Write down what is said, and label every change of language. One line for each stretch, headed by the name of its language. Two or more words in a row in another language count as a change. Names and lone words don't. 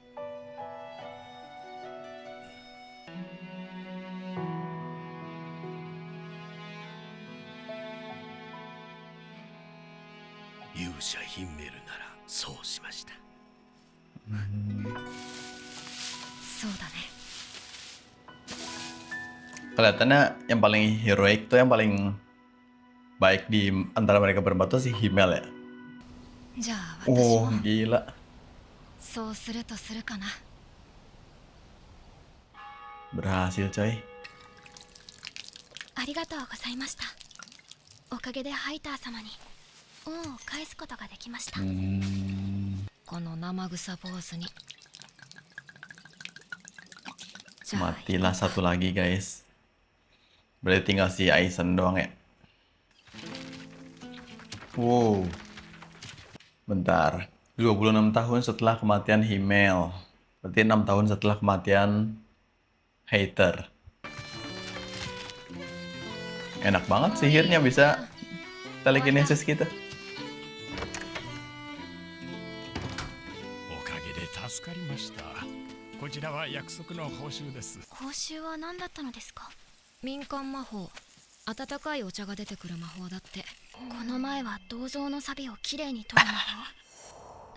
Japanese: 勇者ヒンメルならそうしました。そうだね。
Indonesian: Kelihatannya yang paling heroik tuh yang paling baik di antara mereka berempat tuh si Himmel ya.
Japanese: じゃあ私 Oh も
Indonesian: gila.
Japanese: そうするとするかな。
Indonesian: Berhasil coy.
Japanese: ありがとうございました。おかげでハイター様に恩を返すことができました。この生臭坊主に。じゃあ
Indonesian: Matilah satu lagi guys. Berarti tinggal si Aizen doang ya. Wow. Bentar. 26 tahun setelah kematian Himmel. Berarti 6 tahun setelah kematian Hater. Enak banget sihirnya bisa telekinesis kita.
Japanese: おかげで助かりました。こちらは約束の報酬です。報酬は何だったのですか？民間魔法。温かいお茶が出てくる魔法だって。この前は銅像の錆をきれいに取る魔法。